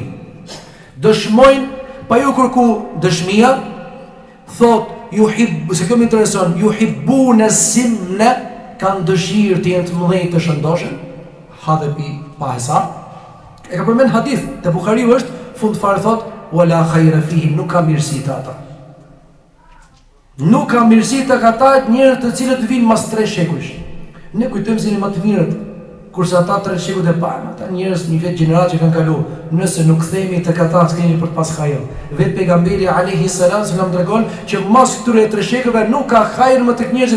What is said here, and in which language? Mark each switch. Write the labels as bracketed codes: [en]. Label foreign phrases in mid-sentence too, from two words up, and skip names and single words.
[sq] Dëshmojnë pa ju kërku dëshmia. Thot se kjo më intereson, [ar] يحبون السمن, [sq] kanë dëshirë të jenë të mëdhenj të shëndoshën, hadhe pi pa hesab. E ka përmend hadith te Buhariu është fund fare thot [ar] ولا خير فيهم, [sq] nuk ka mirësi të ata. Nuk ka mirësi të ata njerëz të cilët vinë mas 3 shekujsh. Ne kujtojmë se më të mirët, kurse ata 3 shekujt e parë, ata njerëz një vet gjenerat që kanë kaluar, nëse nuk kthehemi tek ata, s'kemi për të pas hajër. Vet pejgamberi [ar] عليه السلام [sq] na tregon që mas këtyre 3 shekujve nuk ka hajër më tek njerëzit.